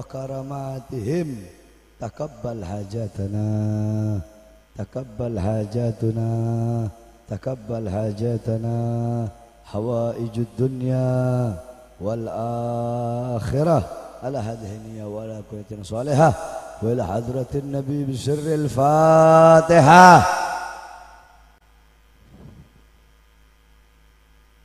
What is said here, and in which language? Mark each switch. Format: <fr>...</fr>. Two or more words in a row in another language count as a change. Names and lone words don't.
<ar>كراماتهم تقبل حاجتنا تقبل حاجتنا تقبل حاجتنا حوائج الدنيا والآخرة على هذه وعلى كل صالحة وإلى حضرة النبي بسر الفاتحة.</ar>